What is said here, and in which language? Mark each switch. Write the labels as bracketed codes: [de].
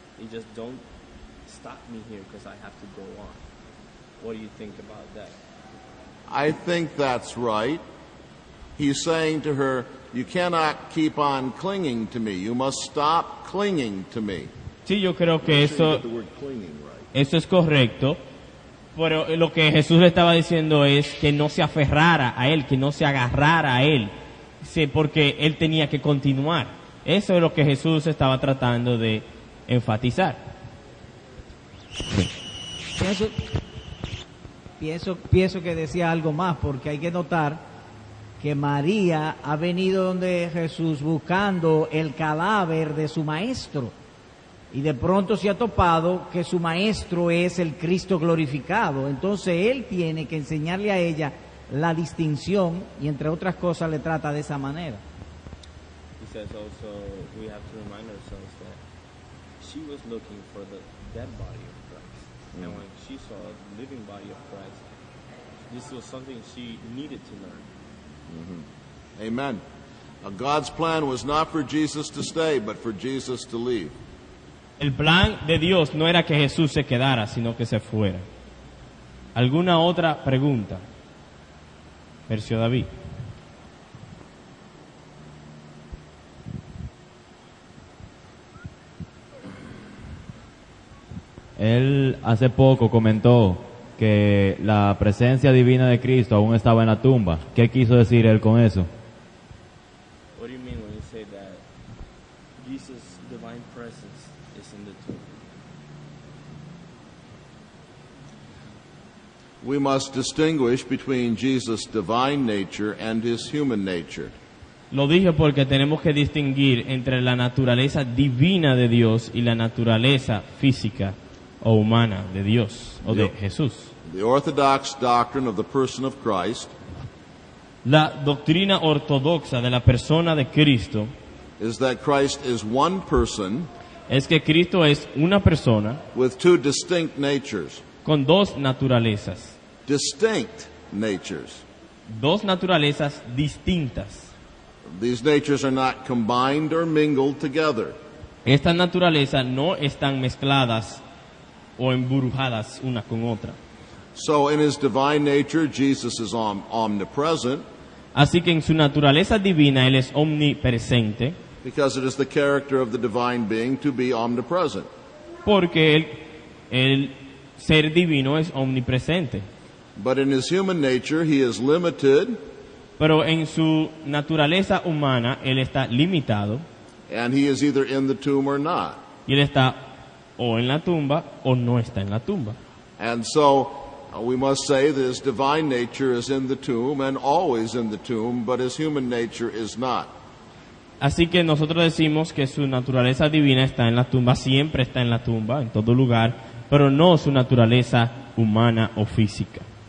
[en] He just, "Don't stop me here because I have to go on." What do you think about that? I think that's right. He's saying to her, you cannot keep on clinging to me. You must stop clinging to me. [es] Sí, yo creo que eso [en] The word clinging, right? [es] es correcto, pero lo que Jesús le estaba diciendo es que no se aferrara a él, que no se agarrara a él, porque él tenía que continuar. Eso es lo que Jesús estaba tratando de enfatizar. Pienso que decía algo más, porque hay que notar que María ha venido donde Jesús buscando el cadáver de su maestro y de pronto se ha topado que su maestro es el Cristo glorificado. Entonces él tiene que enseñarle a ella la distinción y entre otras cosas le trata de esa manera. [en] He says also we have to remind ourselves that she was looking for the dead body of Christ. And when she saw the living body of Christ, this was something she needed to learn. Amen. God's plan was not for Jesus to stay, but for Jesus to leave. [es] El plan de Dios no era que Jesús se quedara, sino que se fuera. ¿Alguna otra pregunta? Tercio David. Él hace poco comentó que la presencia divina de Cristo aún estaba en la tumba. ¿Qué quiso decir él con eso? [en] What do you mean when you say that Jesus' divine presence is in the tomb? We must distinguish between Jesus' divine nature and his human nature. [es] Lo dije porque tenemos que distinguir entre la naturaleza divina de Dios y la naturaleza física o humana de Dios o de Jesús. [en] The orthodox doctrine of the person of Christ [es] La doctrina ortodoxa de la persona de Cristo [en] is that Christ is one person [es] es que Cristo es una persona [en] with two distinct natures. [es] con dos naturalezas. [en] Distinct natures. [es] Dos naturalezas distintas. [en] These natures are not combined or mingled together. [es] Estas naturalezas no están mezcladas o embrujadas una con otra. [en] So in his divine nature, Jesus is omnipresent [es] Así que en su naturaleza divina Él es omnipresente, [en] because it is the character of the divine being to be omnipresent. [es] porque el ser divino es omnipresente. [en] But in his human nature, he is limited [es] Pero en su naturaleza humana Él está limitado [en] and he is either in the tomb or not. [es] y Él está o en la tumba o no está en la tumba. [en] And so we must say that his divine nature is in the tomb and always in the tomb, but his human nature is not. [es] Así que nosotros decimos que su naturaleza divina está en la tumba, siempre está en la tumba, en todo lugar, pero no su naturaleza humana o física.